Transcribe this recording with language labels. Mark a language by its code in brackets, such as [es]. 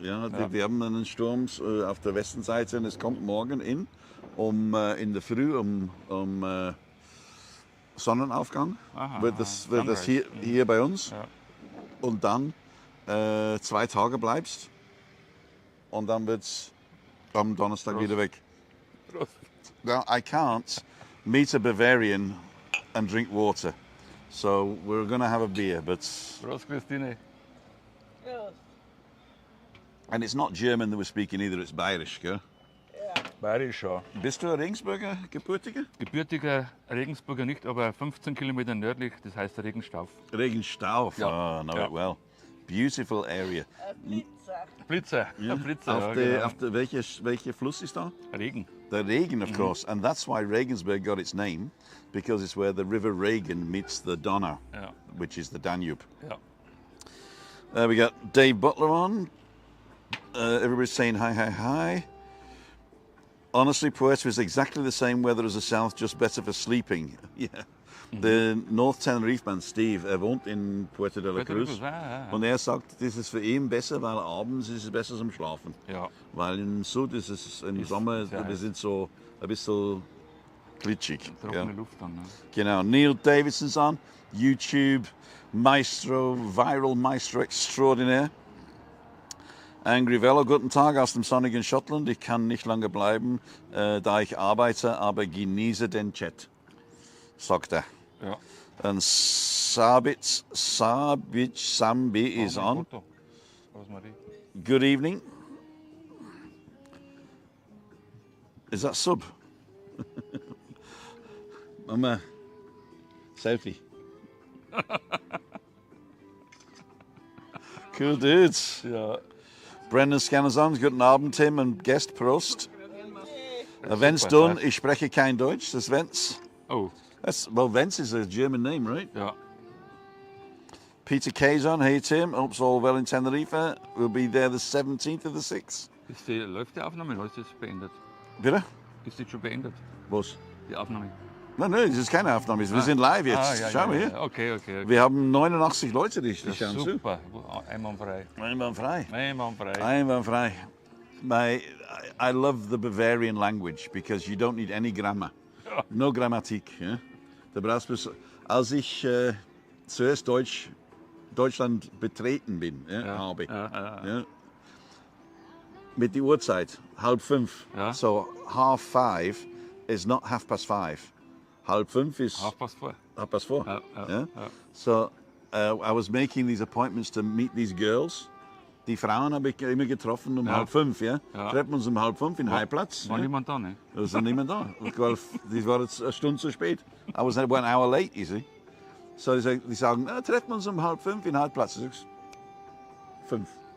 [de] Ja, wir haben einen Sturm auf der Westenseite und es kommt morgen in der Früh um Sonnenaufgang. Aha, wird das hier bei uns. Ja. Und dann 2 Tage bleibst und dann wird es am Donnerstag wieder weg. Prost. [en] Now, I can't meet a Bavarian and drink water. So we're going to have a beer, but... [de] Prost, Christine. Ja. [en] And it's not German that we're speaking either, it's Bayerisch, [de] gell? Ja. Bayerisch, ja. Bist du ein Regensburger Gebürtiger? Gebürtiger Regensburger nicht, aber 15 Kilometer nördlich, das heißt Regenstauf. Regenstauf, Ja. [en] oh, know [de] Ja. [en] it well. Beautiful area. [de] Blitzer. Blitzer, Auf der, welcher Fluss ist da? Regen. [en] The Regen, of course, and that's why Regensburg got its name, because it's where the River Regen meets the Donau, [de] Ja. [en] which is the Danube. [de] Ja. [en] We got Dave Butler on. Everybody's saying hi, hi, hi. Honestly, Puerto is exactly the same weather as the south, just better for sleeping. Yeah. The North Tenerife man, Steve, [de] wohnt in [en] Puerto de la Cruz. [de] Und er sagt, das ist für ihn besser, weil abends ist es besser zum Schlafen. Ja. Weil im Süd ist es im Sommer, wir sind so ein bisschen glitschig. Trockene Luft dann. Ne? Genau. [en] Neil Davidson's on. YouTube Maestro, Viral Maestro Extraordinaire. [de] Angry Velo, guten Tag aus dem sonnigen Schottland. Ich kann nicht lange bleiben, da ich arbeite, aber genieße den Chat, sagt er. Ja. [en] Und Sambi is on. Good evening. Is that sub? Mama, selfie. Cool dudes. [de] Ja. Brendan Scanners on. Guten Abend, Tim und Guest Prost. Wenn's done, ich spreche kein Deutsch. Das Wens. Oh. [en] Vence is a German name, right? [de] Ja. [en] Peter K's on. Hey Tim, hope's all well in Tenerife. We'll be there the 17th of the 6th. [de] Läuft die Aufnahme oder ist das beendet? Bitte? Ist die schon beendet? Was? Die Aufnahme? Nein, das ist keine Aufnahme. Wir sind live jetzt. Ja, Schau mal hier. Okay. Wir haben 89 Leute, die Das ist schauen zu. super. Einwandfrei. Einwandfrei. Einwandfrei. Einwandfrei. [en] I love the Bavarian language because you don't need any grammar. No [de] Grammatik. Ja? Da brauchst du, als ich zuerst Deutschland betreten bin, habe, ja, mit der Uhrzeit, 4:30. Ja. [en] So 4:30 is not 5:30. 4:30 is 4:30. 4:30. [de] Ja, ja, [en] Yeah? [de] ja. [en] So I was making these appointments to meet these girls. [de] Die Frauen habe ich immer getroffen um 4:30. Ja? Ja. Treffen wir uns um 4:30 in Heiplatz. War Ja? niemand da, ne? Da ist niemand da. Die waren eine Stunde zu spät. [en] I was 1 hour late, you see. [de] So die sagen, treffen wir uns um 4:30 in Heiplatz. Ich sag, 5.